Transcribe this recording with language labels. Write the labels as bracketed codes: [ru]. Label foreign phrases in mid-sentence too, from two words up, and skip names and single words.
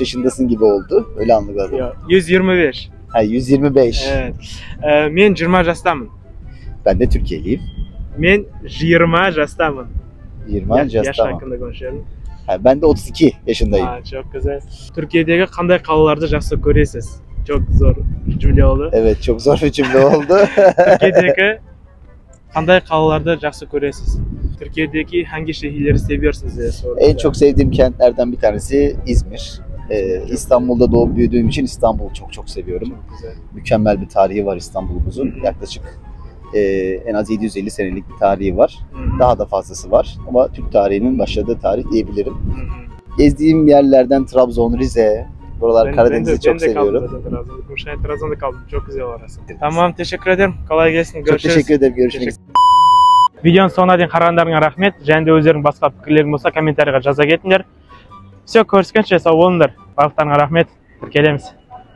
[tr] yaşındasın gibi oldu. Öyle anladım. Yo, 125. Ha, 125. [kk] Evet. Men 20 yaşdaman. [tr] Ben de Türkiye'liyim. [kk] Men 20 yaşdaman. [tr] 20 Yaş yaş tamam. hakkında konuşuyorum. Ha, ben de 32 yaşındayım. Ha, çok güzel. [kk] Türkiye'deki qanday qalalarda жақсы көресіз? [tr] Çok zor cümle oldu. Evet, çok zor bir cümle oldu. [kk] Türkiye'deki qanday qalalarda жақсы көресіз? [tr] Türkiye'deki hangi şehirleri seviyorsunuz diye sordum. En çok sevdiğim kentlerden bir tanesi İzmir. İstanbul'da doğup büyüdüğüm için İstanbul'u çok seviyorum. Çok güzel. Mükemmel bir tarihi var İstanbul'umuzun. Yaklaşık en az 750 senelik bir tarihi var. Hı. Daha da fazlası var. Ama Türk tarihinin başladığı tarih diyebilirim. Hı hı. Gezdiğim yerlerden Trabzon, Rize, buralar Karadeniz'i çok seviyorum. Ben de kaldım zaten Trabzon'da kaldım. Çok güzel orası. Tamam, teşekkür ederim. Kolay gelsin. Çok Görüşürüz. teşekkür ederim. Görüşmek üzere. [kk] Videonun sonuna дейін қарағандарыңа рахмет. Және де өздерің басқа пікірлерің болса комментарийға жаза кетіңдер. Все, көріскенше сау болыңдар. Барлықтарыңа рахмет. Келеміз.